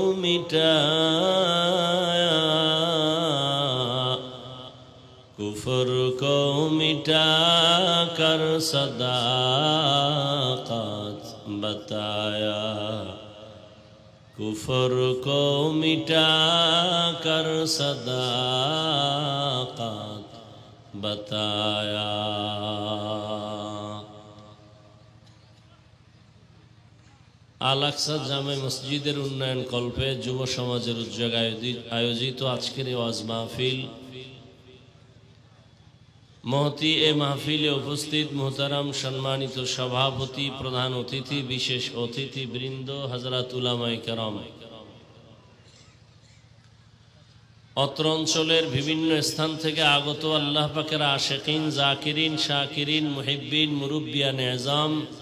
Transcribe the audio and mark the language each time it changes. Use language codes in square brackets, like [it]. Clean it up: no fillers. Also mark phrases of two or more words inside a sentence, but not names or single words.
[ur] مٹایا کفر کو مٹا کر صداقت بتایا کفر کو مٹا کر صداقت بتایا [bn] আল-আকসা জামে মসজিদের উন্নয়ন কল্পে যুব সমাজের উদ্যোগে আয়োজিত আজকের এই ওয়াজ মাহফিল মহতি এ মাহফিলে উপস্থিত মুহতারাম সম্মানিত সভাপতি প্রধান অতিথি বিশেষ অতিথিবৃন্দ হযরত উলামায়ে কেরাম অত্র অঞ্চলের বিভিন্ন স্থান থেকে আগত আল্লাহ পাকের আশিকিন জাকিরিন শাকিরিন মুহিব্বিন মুরব্বিয়ান এজাম